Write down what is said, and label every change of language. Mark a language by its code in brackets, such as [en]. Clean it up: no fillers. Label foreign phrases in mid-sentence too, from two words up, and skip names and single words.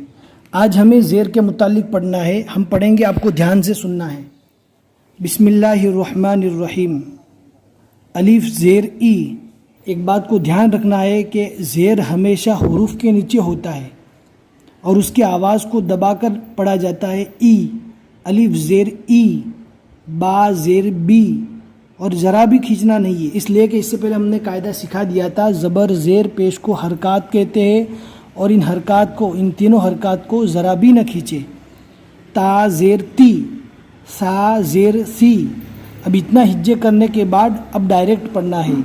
[ur] آج ہمیں زیر کے متعلق پڑھنا ہے، ہم پڑھیں گے، آپ کو دھیان سے سننا ہے۔ [ar] بسم اللہ الرحمن الرحیم۔ [ur] الف زیر ای۔ ایک بات کو دھیان رکھنا ہے کہ زیر ہمیشہ حروف کے نیچے ہوتا ہے اور اس کی آواز کو دبا کر پڑھا جاتا ہے ای۔ الف زیر ای، با زیر بی، اور ذرا بھی کھینچنا نہیں ہے، اس لیے کہ اس سے پہلے ہم نے قاعدہ سکھا دیا تھا، زبر زیر پیش کو حرکات کہتے ہیں اور ان حرکات کو، ان تینوں حرکات کو ذرا بھی نہ کھینچے۔ تا زیر تی، سا زیر سی۔ اب اتنا ہجے کرنے کے بعد اب ڈائریکٹ پڑھنا ہے۔